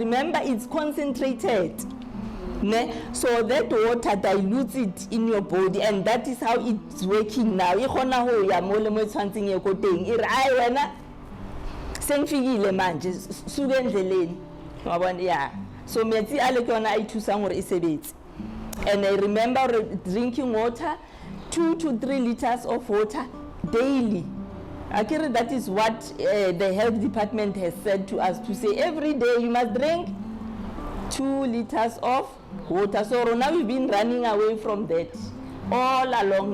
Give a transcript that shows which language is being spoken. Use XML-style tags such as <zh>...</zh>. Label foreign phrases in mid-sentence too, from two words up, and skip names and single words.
<en>Remember, it's concentrated. So that water dilutes it in your body, and that is how it's working now. Yeah.</en> <tn>So metsi a le ke yona a ithusang gore e sebetse.</tn> <en>And I remember drinking water, 2 to 3 liters of water daily. Akere, that is what the health department has said to us, to say every day you must drink 2 liters of water. So now we've been running away from that all along.</en>